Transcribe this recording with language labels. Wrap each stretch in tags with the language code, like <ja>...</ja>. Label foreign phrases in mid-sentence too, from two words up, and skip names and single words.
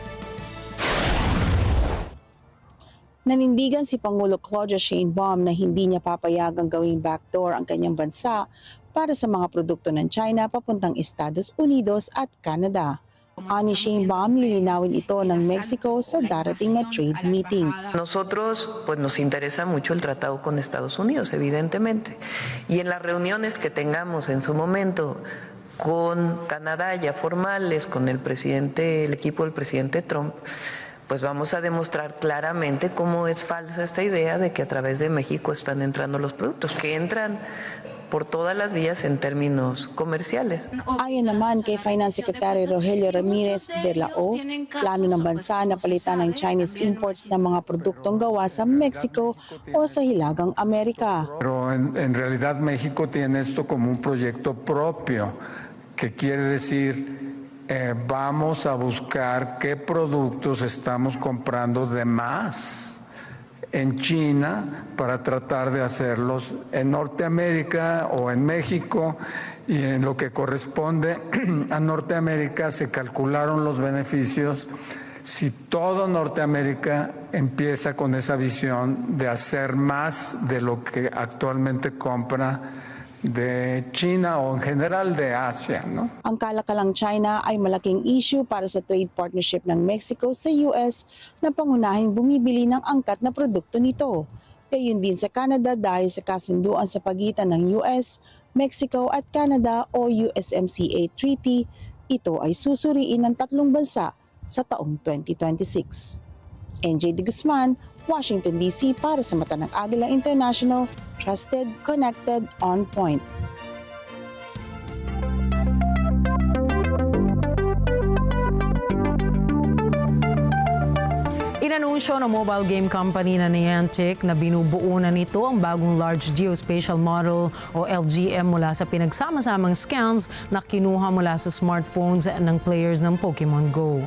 <tl>Nanindigan si Pangulo Claudia Sheinbaum na hindi niya papayagang gawing backdoor ang kanyang bansa para sa mga produkto ng China papuntang Estados Unidos at Canada. Ani Sheinbaum, lilinawin ito ng Mexico sa darating na</tl> <en>trade meetings.</en> <es>Nosotros pues nos interesa mucho el tratado con Estados Unidos, evidentemente. Y en las reuniones que tengamos en su momento con Canadá ya formales, con el equipo del presidente Trump, pues vamos a demostrar claramente cómo es falsa esta idea de que a través de México están entrando los productos, que entran por todas las vías en términos comerciales.</es> <tl>Ayon naman kay Finance Secretary Rogelio Ramirez de la O, plano ng bansa na palitan ng Chinese imports ng mga produktong gawa sa Mexico o sa Hilagang Amerika.</tl> <es>Pero en realidad México tiene esto como un proyecto propio, que quiere decir vamos a buscar qué productos estamos comprando de más en China para tratar de hacerlos en Norteamérica o en México, y en lo que corresponde a Norteamérica se calcularon los beneficios si todo Norteamérica empieza con esa visión de hacer más de lo que actualmente compra de China o en general de Asia, no?</es> <tl>Ang kalakalang China ay malaking issue para sa</tl> <en>trade partnership</en> <tl>ng Mexico sa US na pangunahing bumibili ng angkat na produkto nito. Gayun din sa Canada dahil sa kasunduan sa pagitan ng US, Mexico at Canada o USMCA Treaty, ito ay susuriin ng tatlong bansa sa taong 2026. NJ De Guzman, Washington DC para sa mata ng Agila International,</tl> <en>trusted, connected, on point.</en> <tl>Inanunsyo ng mobile game company na Niantic na binubuo na nito ang bagong</tl> <en>Large Geospatial Model</en> <tl>o LGM mula sa pinagsama-samang scans na kinuha mula sa smartphones ng players ng Pokemon Go.</tl>